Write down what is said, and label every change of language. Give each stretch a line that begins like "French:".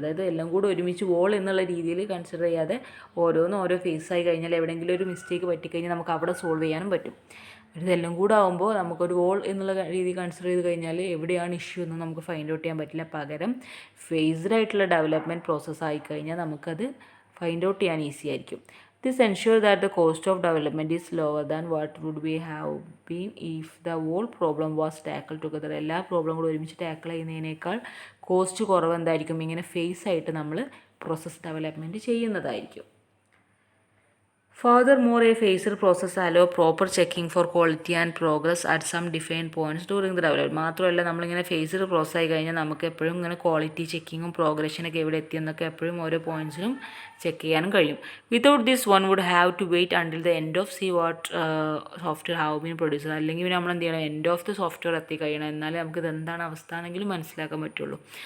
Malayalam: അതായത് എല്ലാം കൂടി ഒരുമിച്ച് വോൾ എന്നുള്ള രീതിയിൽ കൺസിഡർ ചെയ്യാതെ ഓരോന്നും ഓരോ ഫേസ് ആയി കഴിഞ്ഞാൽ എവിടെയെങ്കിലും ഒരു മിസ്റ്റേക്ക് പറ്റിക്കഴിഞ്ഞാൽ നമുക്ക് അവിടെ സോൾവ് ചെയ്യാനും പറ്റും. ഇതെല്ലാം കൂടെ ആകുമ്പോൾ നമുക്കൊരു വോൾ എന്നുള്ള രീതി കൺസിഡർ ചെയ്ത് കഴിഞ്ഞാൽ എവിടെയാണ് ഇഷ്യൂ എന്ന് നമുക്ക് ഫൈൻഡ് ഔട്ട് ചെയ്യാൻ പറ്റില്ല. പകരം ഫേസ്ഡ് ആയിട്ടുള്ള ഡെവലപ്മെൻറ്റ് പ്രോസസ്സ് ആയിക്കഴിഞ്ഞാൽ നമുക്കത് ഫൈൻഡ് ഔട്ട് ചെയ്യാൻ ഈസി ആയിരിക്കും.
English: This ensures that the cost of development is lower than what would be have been if the whole problem was tackled together.
Malayalam: എല്ലാ പ്രോബ്ലങ്ങളും ഒരുമിച്ച് ടാക്കിൾ ചെയ്യുന്നതിനേക്കാൾ കോസ്റ്റ് കുറവ് എന്തായിരിക്കും? ഇങ്ങനെ ഫേസ് ആയിട്ട് നമ്മൾ പ്രോസസ്സ് ഡെവലപ്മെൻറ്റ് ചെയ്യുന്നതായിരിക്കും.
English: Furthermore, a phased process allows proper checking for quality and progress at some defined points during the development.
Malayalam: മാത്രമല്ല നമ്മളിങ്ങനെ ഫേസ്ഡ് പ്രോസസ് ആയി കഴിഞ്ഞാൽ നമുക്ക് എപ്പോഴും ഇങ്ങനെ ക്വാളിറ്റി ചെക്കിങ്ങും പ്രോഗ്രഷനൊക്കെ എവിടെ എത്തിയെന്നൊക്കെ എപ്പോഴും ഓരോ പോയിൻറ്റ്സിലും ചെക്ക് ചെയ്യാനും കഴിയും.
English: Without this one would have to wait until the end of see what software have been producer.
Malayalam: അല്ലെങ്കിൽ നമ്മൾ എന്ത് ചെയ്യണം? എൻഡ് ഓഫ് ദ സോഫ്റ്റ്വെയർ എത്തിക്കഴിയണം, എന്നാലേ നമുക്ക് ഇതെന്താണ് അവസ്ഥ ആണെങ്കിലും മനസ്സിലാക്കാൻ പറ്റുള്ളൂ.